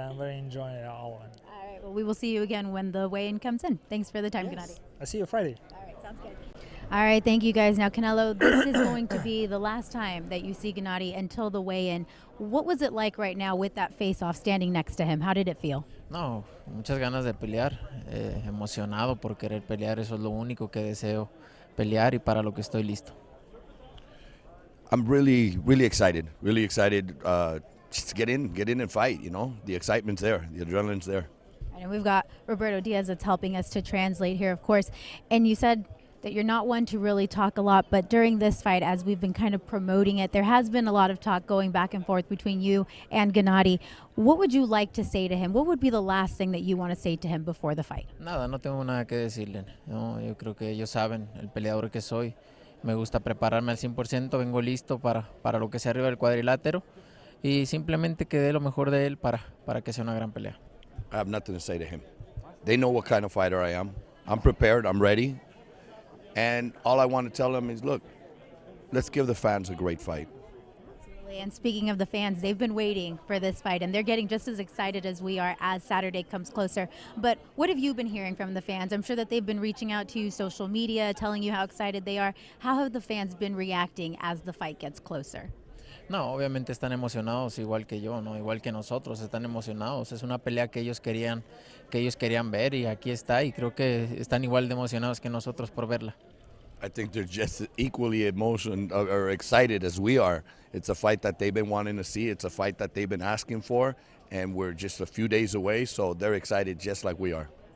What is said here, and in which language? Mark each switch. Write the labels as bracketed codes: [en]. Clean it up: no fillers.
[en] I'm very enjoying all of it. All right, well, we will see you again when the weigh-in comes in. Thanks for the time, Gennady. I see you Friday. All right, sounds good. All right, thank you guys. Now, Canelo, this is going to be the last time that you see Gennady until the weigh-in. What was it like right now with that face-off standing next to him? How did it feel? [es] No, muchas ganas de pelear, emocionado por querer pelear, eso es lo único que deseo, pelear y para lo que estoy listo. [en] I'm really, really excited. Really excited just to get in and fight, The excitement's there. The adrenaline's there. And we've got Roberto Diaz that's helping us to translate here, of course. And you said that you're not one to really talk a lot, but during this fight, as we've been kind of promoting it, there has been a lot of talk going back and forth between you and Gennady. What would you like to say to him? What would be the last thing that you want to say to him before the fight? [es] Nada, no tengo nada que decirle. No, yo creo que ellos saben el peleador que soy. Me gusta prepararme al 100%, vengo listo para lo que sea arriba del cuadrilátero y simplemente que dé lo mejor de él para que sea una gran pelea. [en] I have nothing to say to him. They know what kind of fighter I am. I'm prepared. I'm ready. And all I want to tell them is, look, let's give the fans a great fight. Absolutely. And speaking of the fans, they've been waiting for this fight, and they're getting just as excited as we are as Saturday comes closer. But what have you been hearing from the fans? I'm sure that they've been reaching out to you, social media, telling you how excited they are. How have the fans been reacting as the fight gets closer? [es] No, obviamente están emocionados igual que yo, no, igual que nosotros, están emocionados. Es una pelea que ellos querían ver y aquí está y creo que están igual de emocionados que nosotros por verla. [en] I think they're just equally emotional or excited as we are. It's a fight that they've been wanting to see. It's a fight that they've been asking for, and we're just a few days away, so they're excited just like we are.